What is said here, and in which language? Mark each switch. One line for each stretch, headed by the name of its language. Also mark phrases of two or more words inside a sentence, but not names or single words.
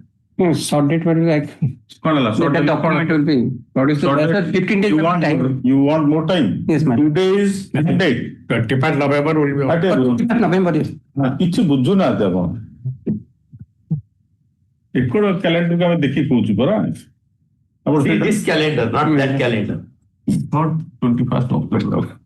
English: Short date will be like. The document will be. What is the 15 days time? You want more time? Yes, ma'am. 2 days date. 21st November will be. 21st November, yes.
Odia: କିଛି ବୁଝୁନାହାନ୍ତି ଆପଣ ଏକଡ କ୍ୟାଲେଣ୍ଡର ଆମେ ଦେଖି କହୁଛୁ ପରା
English: See this calendar, not that calendar. not 21st October.